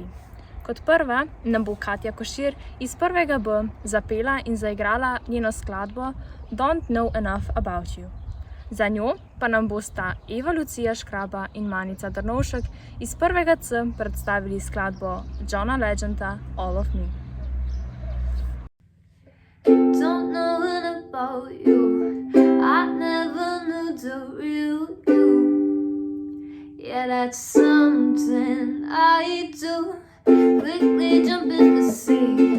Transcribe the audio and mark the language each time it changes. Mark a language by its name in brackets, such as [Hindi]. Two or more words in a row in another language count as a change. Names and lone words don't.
[Slovenian] Kot prva nam bo Katja Košir iz 1. B zapela in zaigrala njeno skladbo Don't Know Enough About You. Za njo pa nam bosta Eva Lucija Škraba in Manica Drnovšek iz 1. C predstavili skladbo Johna Legenda All of Me. [English] Don't know about you, I never knew the real you. Yeah, that's something I do. Quickly jump in the sea.